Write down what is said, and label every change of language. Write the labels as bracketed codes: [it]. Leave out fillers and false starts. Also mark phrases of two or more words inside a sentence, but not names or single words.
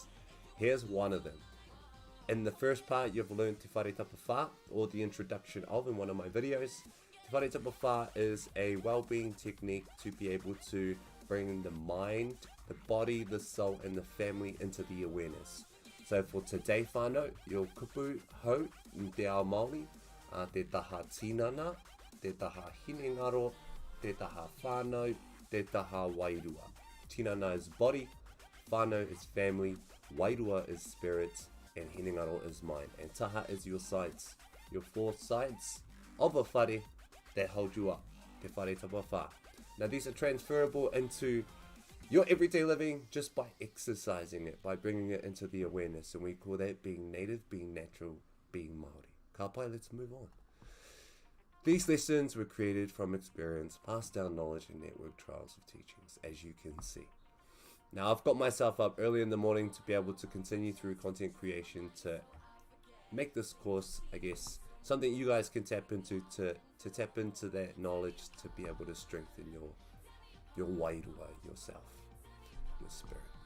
[en] Here's one of them. In the first part, you've learned Te Whare Tapa Whā, or the introduction of, in one of my videos. Te Whare Tapa Whā is a well-being technique to be able to bring the mind, the body, the soul, and the family into the awareness. So for today [mi] whānau, your kupu hau in Te Ao Māori, te taha tinana, te taha hinengaro, te taha whānau, te taha wairua. [en] Tinana is body, whānau is family, wairua is spirit, and hinengaro is mind. And taha is your sides, your four sides of a whare that hold you up. Te Whare Tapa Whā. Now these are transferable into your everyday living just by exercising it, by bringing it into the awareness. And we call that being native, being natural, being Māori. [mi] Ka pai, [en] let's move on. These lessons were created from experience, passed down knowledge and network trials of teachings, as you can see. Now I've got myself up early in the morning to be able to continue through content creation to make this course, I guess, something you guys can tap into to tap into that knowledge, to be able to strengthen your wairua, yourself, your spirit.